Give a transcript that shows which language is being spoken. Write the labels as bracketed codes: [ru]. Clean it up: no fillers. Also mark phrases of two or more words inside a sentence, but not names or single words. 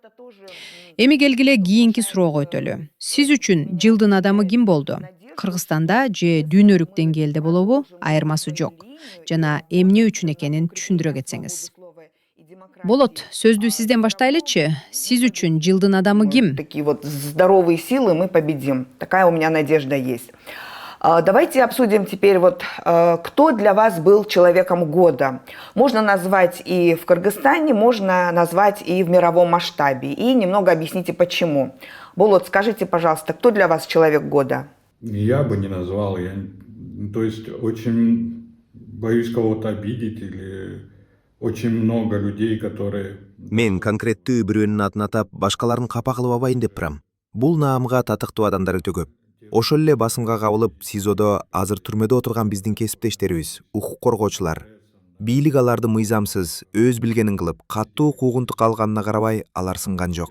[ky] Эми келгиле кийинки суроого өтөлү. Сиз үчүн жылдын адамы ким болду? Кыргызстанда же дүйнөлүк деңгээлде болобу, айырмасы жок. Жана эмне үчүн экенин түшүндүрө кетсеңиз. Болот, сөздү сизден баштайлычы? Сиз үчүн жылдын адамы ким? [ru] Такие вот здоровые силы, мы победим. Такая у меня надежда есть. Давайте обсудим теперь вот, кто для вас был человеком года. Можно назвать и в Кыргызстане, можно назвать и в мировом масштабе. И немного объясните, почему. Болот, скажите, пожалуйста, кто для вас человек года? Я бы не назвал. То есть очень боюсь кого-то обидеть или очень много людей, которые... [ky] Мен конкреттүү бирөөнүн атын атап, башкаларын капа кылып абайын деп турам. Бул наамга татыктуу адамдар өтө көп. Ошол эле басымга кабылып, СИЗОдо азыр түрмөдө отурган биздин кесиптештерибиз, укук коргоочулар. Бийлик аларды мыйзамсыз, өз билгенин кылып, каттуу куугунтук алганына карабай, алар сынган жок.